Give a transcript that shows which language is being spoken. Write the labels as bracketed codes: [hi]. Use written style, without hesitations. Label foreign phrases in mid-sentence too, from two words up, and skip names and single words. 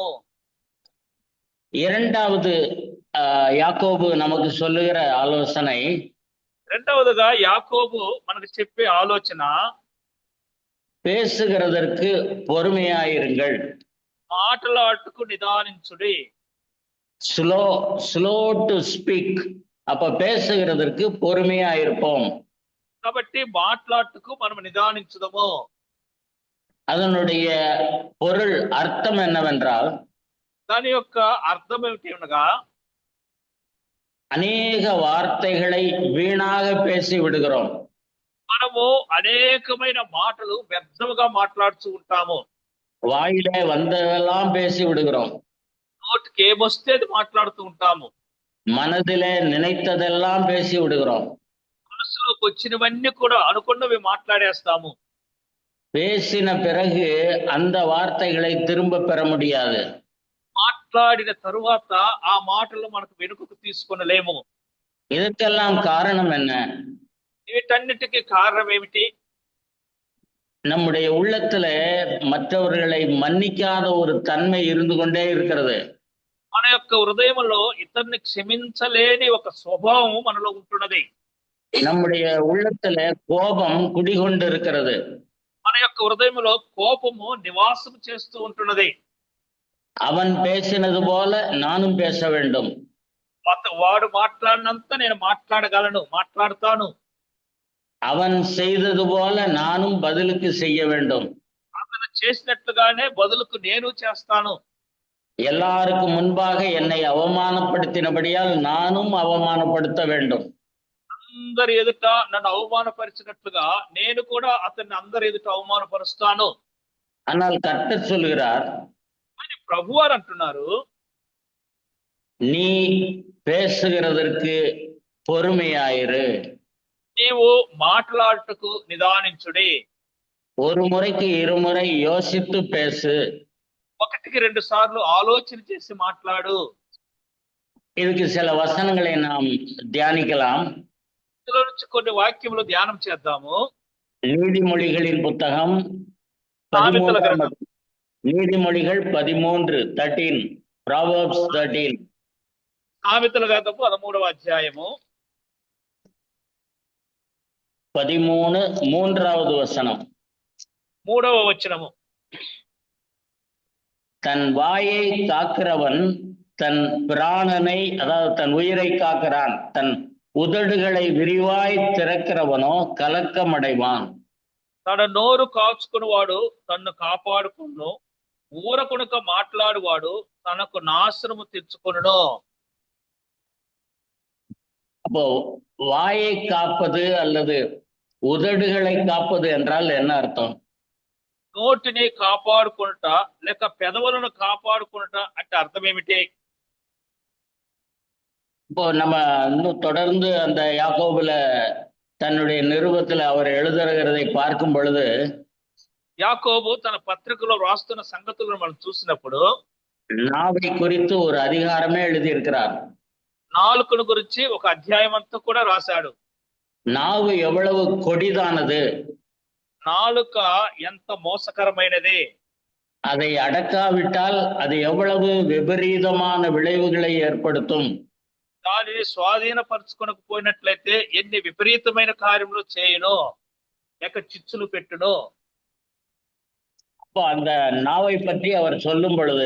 [ta] இரண்டாவது யாக்கோபு நமக்கு சொல்லுகிற ஆலோசனை, [te] రెండవదిగా యాకోబు మనకు చెప్పే ఆలోచన, [ta] பேசுகிறதற்கு பொறுமையாயிருங்கள். [te] మాటలాటుకు నిదానించుడి. [en] slow to speak. [ta] அப்ப பேசுகிறதற்கு பொறுமையாயிருப்போம். [te] కాబట్టి మాట్లాటుకు మనం నిదానించుదము. [ta] அதனுடைய பொருள், அர்த்தம் என்னவென்றால், [te] దాని యొక్క అర్థం ఏమిటి అనగా, [ta] அநேக வார்த்தைகளை வீணாக பேசி விடுகிறோம். [te] మనము అనేకమైన మాటలు వ్యర్థముగా మాట్లాడుతూ ఉంటాము. [ta] வாயிலே வந்ததெல்லாம் பேசி விடுகிறோம். [te] నోటికి ఏమొస్తే అది మాట్లాడుతూ ఉంటాము. [ta] மனதிலே நினைத்ததெல்லாம் பேசி விடுகிறோம். [te] మనసులోకి వచ్చినవన్నీ కూడా అనుకున్నవి మాట్లాడేస్తాము. [ta] பேசின பிறகு அந்த வார்த்தைகளை திரும்ப பெற முடியாது. [te] మాట్లాడిన తరువాత ఆ మాటలు మనకు వెనుకకు తీసుకొనలేము. [ta] இதற்கெல்லாம் காரணம் என்ன? [te] వీటన్నిటికీ కారణం ఏమిటి? [ta] நம்முடைய உள்ளத்துல மற்றவர்களை மன்னிக்காத ஒரு தன்மை இருந்து கொண்டே இருக்கிறது. [te] మన యొక్క హృదయంలో ఇతరుని క్షమించలేని ఒక స్వభావం మనలో ఉంటున్నది. [ta] நம்முடைய உள்ளத்துல கோபம் குடிகொண்டு இருக்கிறது. [te] మన యొక్క హృదయంలో కోపము నివాసం చేస్తూ ఉంటున్నది. [ta] அவன் பேசினது போல நானும் பேச வேண்டும். [te] వాడు మాట్లాడినంత నేను మాట్లాడతాను. [ta] அவன் செய்தது போல நானும் பதிலுக்கு செய்ய வேண்டும். [te] అతను చేసినట్లుగానే బదులుకు నేను చేస్తాను. [ta] எல்லாருக்கும் முன்பாக என்னை அவமானப்படுத்தினபடியால் நானும் அவமானப்படுத்த வேண்டும். [te] అందరి ఎదుట నన్ను అవమానపరిచినట్లుగా నేను కూడా అతన్ని అందరి ఎదుట అవమానపరుస్తాను. [ta] ஆனால் கர்த்தர் சொல்கிறார், [te] అని ప్రభువారు అంటున్నారు, [ta] நீ பேசுகிறதற்கு பொறுமையாயிரு. [te] నీవు మాట్లాడుటకు నిదానించుడి. [ta] ஒரு முறைக்கு இருமுறை யோசித்து பேசு. [te] 1-2 సార్లు ఆలోచన చేసి మాట్లాడు. [ta] இதுக்கு சில வசனங்களை நாம் தியானிக்கலாம். [te] ఇందులో నుంచి కొన్ని వాక్యములు ధ్యానం చేద్దాము. [ta] நீதிமொழிகளின் புத்தகம் [te] సామెతల 13 గ్రంథం [ta] நீதிமொழிகள் 13 Proverbs 13 [te] సామెతల గ్రంథము 13వ అధ్యాయము [ta] 13 3வது வசனம். [te] 3వ వచనము. [ta] தன் வாயை காக்கிறவன் தன் பிராணனை, அதாவது தன் உயிரை காக்கிறான். தன் உதடுகளை விரிவாய் திறக்கிறவனோ கலக்கமடைவான். [te] తన నోరు కాచుకునివాడు తన్ను కాపాడుకును, ఊరకునక మాట్లాడువాడు తనకు నాశనము తెచ్చుకొనును. [ta] அப்போ வாயை காப்பது அல்லது உதடுகளை காப்பது என்றால் என்ன அர்த்தம்? [te] నోటిని కాపాడుకునుట లేక పెదవులను కాపాడుకునుట అంటే అర్థం ఏమిటి? [ta] இப்போ நம்ம இன்னும் தொடர்ந்து அந்த யாக்கோபுல தன்னுடைய நிருபத்துல அவர் எழுதுகிறதை பார்க்கும் பொழுது [te] యాకోబు తన పత్రికలో రాస్తున్న సంగతులను మనం చూసినప్పుడు [ta] நாவை குறித்து ஒரு அதிகாரமே எழுதியிருக்கிறார். [te] నాలుకను గురించి ఒక అధ్యాయం అంతా కూడా రాశాడు. [ta] நாவு எவ்வளவு கொடிதானது, [te] నాలుక ఎంత మోసకరమైనది, [ta] அதை அடக்காவிட்டால் அது எவ்வளவு விபரீதமான விளைவுகளை ஏற்படுத்தும். [te] దానిని స్వాధీనపరచుకొనకపోయినట్లయితే ఎన్ని విపరీతమైన కార్యములు చేయును, లేక చిచ్చులు పెట్టును. [ta] அப்போ அந்த நாவை பற்றி அவர் சொல்லும் பொழுது